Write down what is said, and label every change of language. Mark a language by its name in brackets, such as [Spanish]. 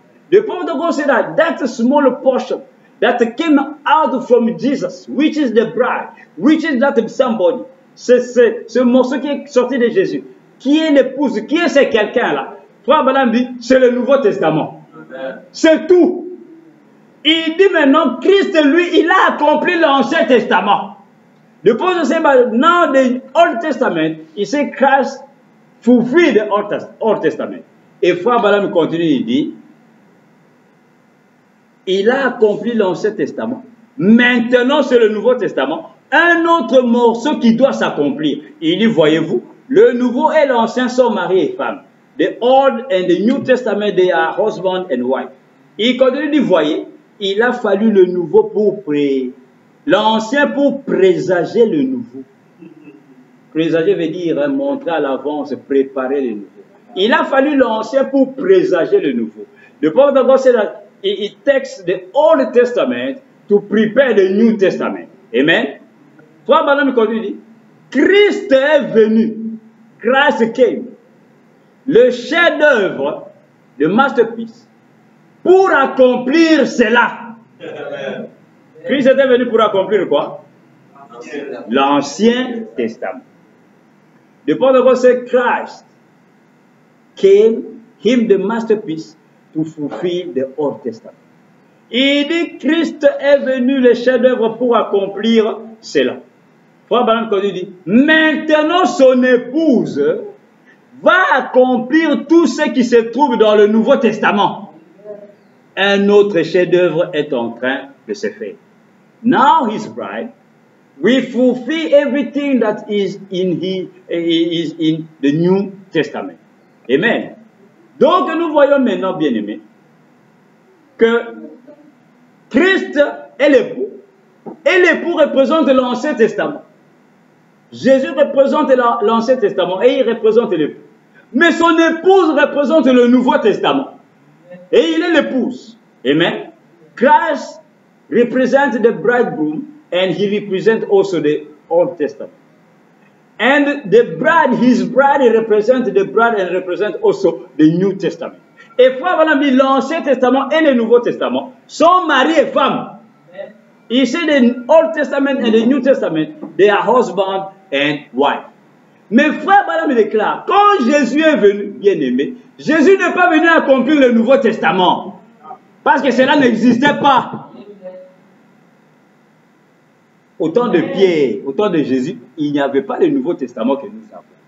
[English] The prophet of God said that small portion that came out from Jesus, which is the bride, which is that somebody. [French] C'est ce morceau qui est sorti de Jésus. Qui est l'épouse? Qui est ce quelqu'un-là? Frère Branham dit, c'est le Nouveau Testament. C'est tout. Il dit maintenant, Christ, lui, il a accompli l'Ancien Testament. [English] The prophet said, but now the Old Testament, he said Christ fulfilled the Old Testament. [French] Et Frère Branham continue, il dit, il a accompli l'Ancien Testament. Maintenant, c'est le Nouveau Testament. Un autre morceau qui doit s'accomplir. Il dit, voyez-vous, le Nouveau et l'Ancien sont mari et femme. [English] The Old and the New Testament, they are husband and wife. [French] Il continue, il dit, voyez, il a fallu le Nouveau pour l'Ancien pour présager le Nouveau. Présager veut dire montrer à l'avance, préparer le Nouveau. Il a fallu l'Ancien pour présager le Nouveau. [English] The prophet of God said that it takes the Old Testament to prepare the New Testament. [French] Amen. Frère Branham continue, dit, Christ est venu. [English] Christ came. [French] Le chef-d'œuvre, le masterpiece, pour accomplir cela. Amen. Christ était venu pour accomplir quoi? L'Ancien Testament. [English] The prophet of God said Christ came, him the masterpiece, to fulfill the Old Testament. [French] Il dit Christ est venu, le chef-d'œuvre, pour accomplir cela. Frère Branham dit, maintenant son épouse va accomplir tout ce qui se trouve dans le Nouveau Testament. Un autre chef-d'œuvre est en train de se faire. [English] Now his bride will fulfill everything that is in the New Testament. Amen. [French] Donc nous voyons maintenant, bien-aimés, que Christ est l'époux, et l'époux représente l'Ancien Testament. Jésus représente l'Ancien Testament et il représente l'époux. Mais son épouse représente le Nouveau Testament. Et il est l'épouse. Amen. [English] Christ represents the bridegroom and he represents also the Old Testament. And the bride, his bride, represents the bride and represents also the New Testament. [French] Et frère, voilà, l'Ancien Testament et le Nouveau Testament sont mari et femme. [English] He said the Old Testament and the New Testament, they are husband and wife. [French] Mais frère Branham déclare, quand Jésus est venu, bien-aimé, Jésus n'est pas venu accomplir le Nouveau Testament. Parce que cela n'existait pas. Au temps de Pierre, au temps de Jésus, il n'y avait pas le Nouveau Testament que nous avons.